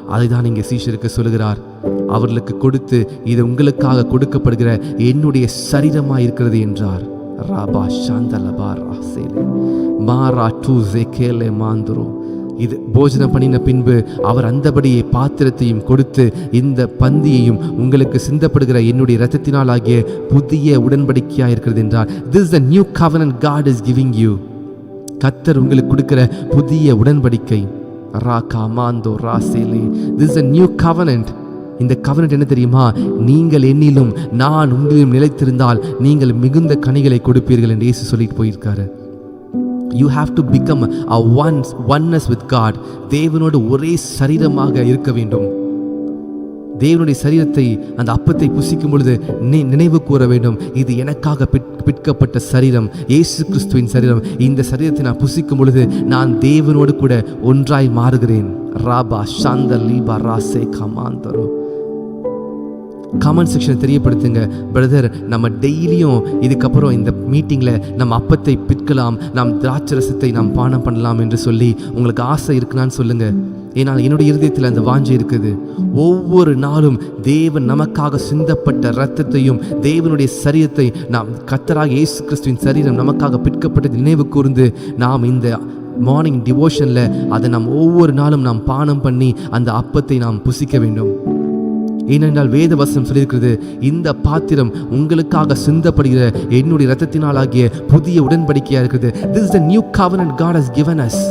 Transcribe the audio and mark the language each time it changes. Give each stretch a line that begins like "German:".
Tamil: அதை தான் இங்கே சீஷருக்கு சொல்கிறார். அவர்களுக்கு கொடுத்து, இது உங்களுக்காக கொடுக்கப்படுகிற என்னுடைய சரீரமாக இருக்கிறது என்றார். ராபா சாந்தலபா ராசேலே மாரா டூசே கேலே மாந்துரோ. இது போஜனம் பண்ணின பின்பு அவர் அந்தபடியே பாத்திரத்தையும் கொடுத்து, இந்த பந்தியையும் உங்களுக்கு சிந்தப்படுகிற என்னுடைய இரத்தத்தினால் ஆகிய புதிய உடன்படிக்கையாக இருக்கிறது என்றார்.
English: This is the new covenant God is giving you.
Tamil: கர்த்தர் உங்களுக்கு கொடுக்கிற புதிய உடன்படிக்கை. Raaga மாந்தோ ராசேலே.
English: This is a new covenant.
Tamil: இந்த கவனட் என்ன தெரியுமா? நீங்கள் என்னிலும் நான் உங்களிலும் நிலைத்திருந்தால் நீங்கள் மிகுந்த கனிகளை கொடுப்பீர்கள் என்று இயேசு சொல்லிட்டு போயிருக்காரு.
English: You have to become a oneness with God.
Tamil: தேவனோடு ஒரே சரீரமாக இருக்க வேண்டும். தேவனுடைய சரீரத்தை, அந்த அப்பத்தை புசிக்கும் பொழுது நினைவு கூற வேண்டும், இது எனக்காக பிற்கப்பட்ட சரீரம், இயேசு கிறிஸ்துவின் சரீரம். இந்த சரீரத்தை நான் புசிக்கும் பொழுது நான் தேவனோடு கூட ஒன்றாய் மாறுகிறேன். ராபா சாந்த லீபா ராசே கமாந்தரோ. கமெண்ட் செக்ஷன் தெரியப்படுத்துங்க பிரதர். நம்ம டெய்லியும் இதுக்கப்புறம் இந்த மீட்டிங்கில் நம்ம அப்பத்தை பிற்கலாம், நாம் திராட்சரசத்தை நாம் பானம் பண்ணலாம் என்று சொல்லி உங்களுக்கு ஆசை இருக்குனான்னு சொல்லுங்க. ஏன்னா என்னுடைய இருதயத்தில் அந்த வாஞ்சை இருக்குது. ஒவ்வொரு நாளும் தேவன் நமக்காக சிந்தப்பட்ட இரத்தத்தையும் தேவனுடைய சரீரத்தை நாம் கர்த்தராகிய இயேசு கிறிஸ்துவின் சரீரம் நமக்காக பிற்கப்பட்டது நினைவு கூர்ந்து நாம் இந்த மார்னிங் டிவோஷன்ல அதை நாம் ஒவ்வொரு நாளும் நாம் பானம் பண்ணி அந்த அப்பத்தை நாம் புசிக்க வேண்டும். ஏனென்றால் வேத வசனம் சொல்லியிருக்கிறது, இந்த பாத்திரம் உங்களுக்காக சிந்தப்படுகிற என்னுடைய இரத்தத்தினால் ஆகிய புதிய உடன்படிக்கையா இருக்குது.
English: This is the new covenant God has given us.